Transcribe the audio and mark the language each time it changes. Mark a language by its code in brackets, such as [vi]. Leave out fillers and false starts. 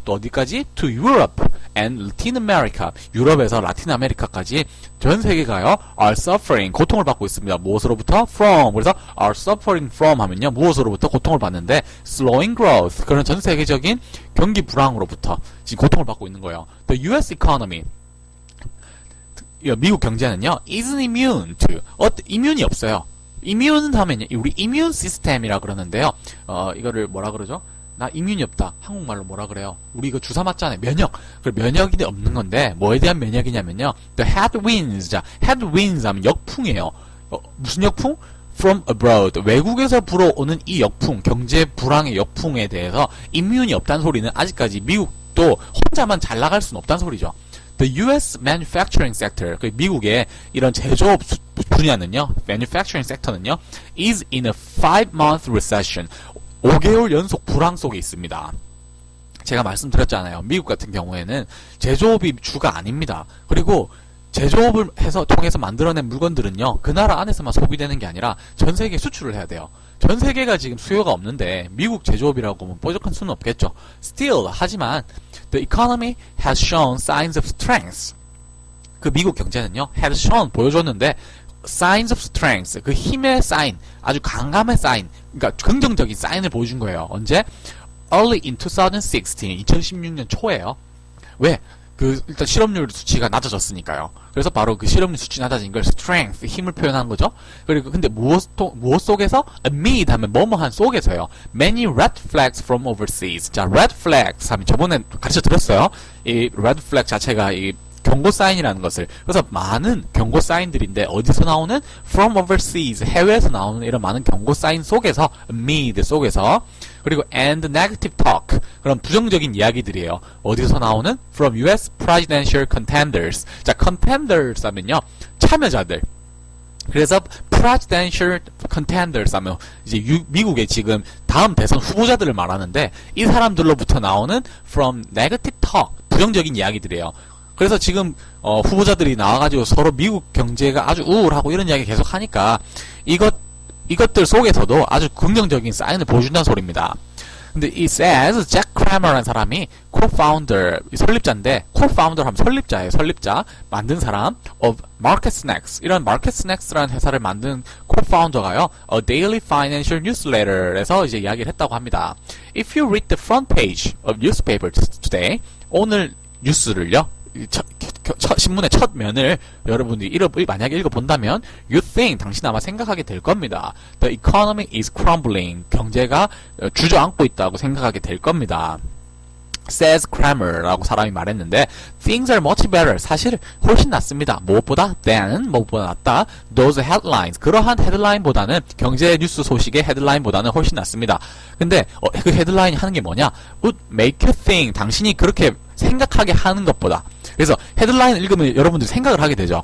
[ko] 또 어디까지? [en] To Europe and Latin America. [ko] 유럽에서 라틴 아메리카까지 전 세계가요, [en] are suffering, [ko] 고통을 받고 있습니다. 무엇으로부터? From. 그래서 [en] are suffering from [ko] 하면요, 무엇으로부터 고통을 받는데, [en] slowing growth. [ko] 그런 전 세계적인 경기 불황으로부터 지금 고통을 받고 있는 거예요. [en] The US economy, [ko] 미국 경제는요, [en] isn't immune to, [ko] 이뮨이 없어요. 이뮨 하면요, 우리 이뮨 시스템이라 그러는데요. 이거를 뭐라 그러죠? 나 이뮨이 없다. 한국말로 뭐라 그래요? 우리 이거 주사 맞잖아요. 면역. 그 면역이 없는 건데, 뭐에 대한 면역이냐면요, [en] the headwinds. [ko] 자, headwinds 하면 역풍이에요. 무슨 역풍? [en] From abroad, [ko] 외국에서 불어오는 이 역풍, 경제 불황의 역풍에 대해서 이뮨이 없다는 소리는 아직까지 미국도 혼자만 잘 나갈 수는 없다는 소리죠. [en] The US manufacturing sector, [ko] 그 미국의 이런 제조업 분야는요, [en] manufacturing sector는요, is in a 5-month recession, [ko] 5개월 연속 불황 속에 있습니다. 제가 말씀드렸잖아요. 미국 같은 경우에는 제조업이 주가 아닙니다. 그리고 제조업을 통해서 만들어낸 물건들은요, 그 나라 안에서만 소비되는 게 아니라 전 세계에 수출을 해야 돼요. 전 세계가 지금 수요가 없는데 미국 제조업이라고 하면 뾰족한 수는 없겠죠. [en] Still, [ko] 하지만 [en] the economy has shown signs of strength. [ko] 그 미국 경제는요, [en] has shown, [ko] 보여줬는데 [en] signs of strength, [ko] 그 힘의 사인, 아주 강감의 사인, 그러니까 긍정적인 사인을 보여준 거예요. 언제? [en] Early in 2016, [ko] 2016년 초에요. 왜? 일단 실업률 수치가 낮아졌으니까요. 그래서 바로 그 실업률 수치 낮아진 걸 strength, 힘을 표현한 거죠. 그리고 근데 무엇 속에서? amid 하면 뭐뭐한 속에서요. [en] many red flags from overseas. [ko] 자, red flags 하면 저번에 가르쳐 드렸어요. 이 red flag 자체가 이 경고 사인이라는 것을. 그래서 많은 경고 사인들인데 어디서 나오는? [en] From overseas, [ko] 해외에서 나오는 이런 많은 경고 사인 속에서, amid 속에서. 그리고 [en] and negative talk, [ko] 그런 부정적인 이야기들이에요. 어디서 나오는? [en] From US presidential contenders. [ko] 자, contenders 하면요, 참여자들. 그래서 [en] presidential contenders [ko] 하면 이제 미국의 지금 다음 대선 후보자들을 말하는데 이 사람들로부터 나오는 [en] from negative talk, [ko] 부정적인 이야기들이에요. 그래서 지금 후보자들이 나와가지고 서로 미국 경제가 아주 우울하고 이런 이야기 계속 하니까 이것들 속에서도 아주 긍정적인 사인을 보여준다는 소리입니다. 근데 이 says 잭 크래머라는 사람이 co-founder, 설립자인데 co-founder 하면 설립자예요. 설립자, 만든 사람 [en] of Market Snacks, [ko] 이런 Market Snacks라는 회사를 만든 co-founder가요. [en] A daily financial newsletter [ko] 에서 이제 이야기를 했다고 합니다. [en] If you read the front page of newspaper today, [ko] 오늘 뉴스를요, 신문의 첫 면을 여러분들이 만약에 읽어본다면 [en] you think, [ko] 당신 아마 생각하게 될 겁니다. [en] The economy is crumbling. [ko] 경제가 주저앉고 있다고 생각하게 될 겁니다. [en] says Kramer라고 [ko] 사람이 말했는데 [en] things are much better. [ko] 사실 훨씬 낫습니다. 무엇보다 than, 무엇보다 낫다. [en] those headlines. [ko] 그러한 헤드라인보다는 경제 뉴스 소식의 헤드라인보다는 훨씬 낫습니다. 근데 그 헤드라인이 하는 게 뭐냐? [en] would make you think. [ko] 당신이 그렇게 생각하게 하는 것보다. 그래서 헤드라인 읽으면 여러분들이 생각을 하게 되죠.